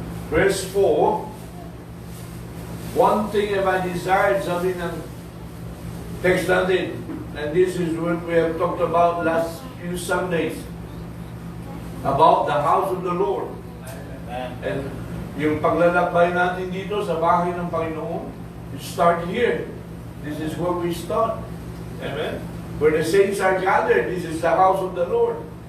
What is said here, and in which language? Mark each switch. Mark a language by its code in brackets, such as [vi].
[en] Verse 4, one thing have I desired, [tl] sabi ng text natin, [en] and this is what we have talked about last few Sundays, about the house of the Lord. [tl] And yung paglalakbay natin dito sa bahay ng Panginoon, [en] we start here. This is where we start. Amen? Where the saints are gathered, this is the house of the Lord.